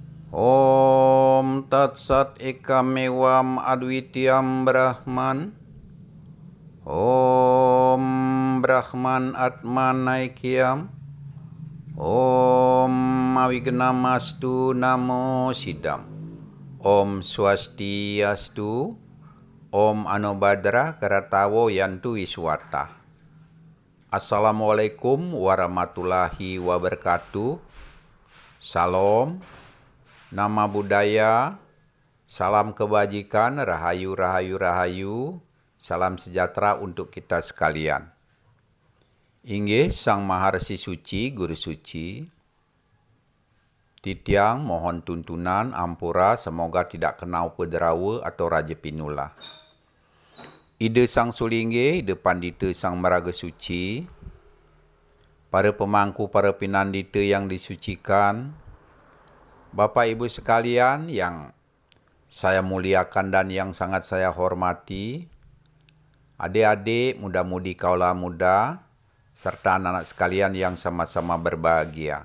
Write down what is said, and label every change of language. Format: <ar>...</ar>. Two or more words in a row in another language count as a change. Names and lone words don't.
<sa>Om Tat Sat Ekam Adwityam Brahman. Om Brahman Atmanaikyam. Om Awignamastu Namo Siddham. Om Swastiastu. Om Anobhadra Karatawo Yantu Wiswata.</sa> <ar>Assalamualaikum warahmatullahi wabarakatuh.</ar> <id>Salam. Nama budaya, salam kebajikan, rahayu, rahayu, rahayu, salam sejahtera untuk kita sekalian. Inggih Sang Maharsi Suci, Guru Suci, titiang mohon tuntunan, ampura, semoga tidak kenau pederawa atau raja pinula. Ide Sang Sulingge, ide Pandita Sang Maraga Suci, para pemangku, para pinandita yang disucikan, Bapak Ibu sekalian yang saya muliakan dan yang sangat saya hormati, adik-adik, muda-mudi kaula muda, serta anak-anak sekalian yang sama-sama berbahagia.</id>